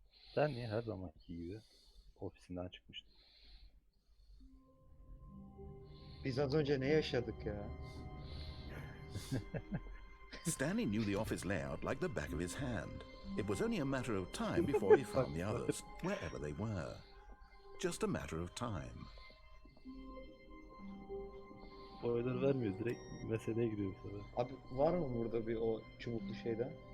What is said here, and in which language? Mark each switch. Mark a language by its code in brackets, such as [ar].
[tr] Stanley her zamanki gibi ofisinden çıkmıştı. Biz az önce ne yaşadık ya? [en] Stanley knew the office layout like the back of his hand. It was only a matter of time before he found the others, wherever they were. Just a matter of time. [tr] Spoiler vermiyor, direkt meseleye giriyor bu sefer. Abi var mı burada bir o çubuklu şeyden?